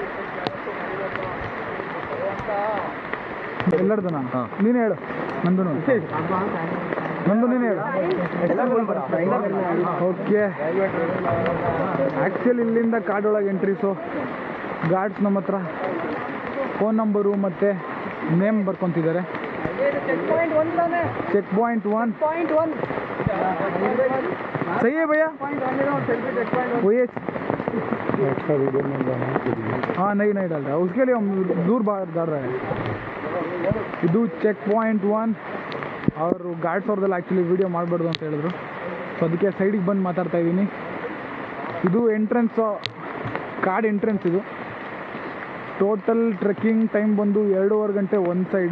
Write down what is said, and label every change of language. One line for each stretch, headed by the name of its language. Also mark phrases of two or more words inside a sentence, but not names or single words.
Kannada: ಎಲ್ಲರದು ನಾನು ನೀನು ಹೇಳು, ನಂದು ನೀನು ಹೇಳು. ಓಕೆ, ಆ್ಯಕ್ಚುಲಿ ಇಲ್ಲಿಂದ ಕಾಡೊಳಗೆ ಎಂಟ್ರಿ. ಸೊ ಗಾರ್ಡ್ಸ್ ನಮ್ಮ ಹತ್ರ ಫೋನ್ ನಂಬರು ಮತ್ತು ನೇಮ್ ಬರ್ಕೊತಿದ್ದಾರೆ.
English: check point
Hindi: 1 सही है भैया, वही है। हाँ नहीं डाल रहा, उसके लिए हम दूर बाहर डाल रहे हैं.
Kannada: ಇದು
English: check point
Kannada: 1 ಅವರು ಗಾರ್ಡ್ಸ್ ಅವ್ರದ್ದೆಲ್ಲ ಆ್ಯಕ್ಚುಲಿ ವೀಡಿಯೋ ಮಾಡಬಾರ್ದು ಅಂತ ಹೇಳಿದ್ರು. ಸೊ ಅದಕ್ಕೆ ಸೈಡಿಗೆ ಬಂದು ಮಾತಾಡ್ತಾ ಇದ್ದೀನಿ. ಇದು ಎಂಟ್ರೆನ್ಸು, ಕಾಡ್ ಎಂಟ್ರೆನ್ಸ್. ಇದು
English: total trekking time
Kannada: ಬಂದು 2.5 ಗಂಟೆ ಒಂದು ಸೈಡು.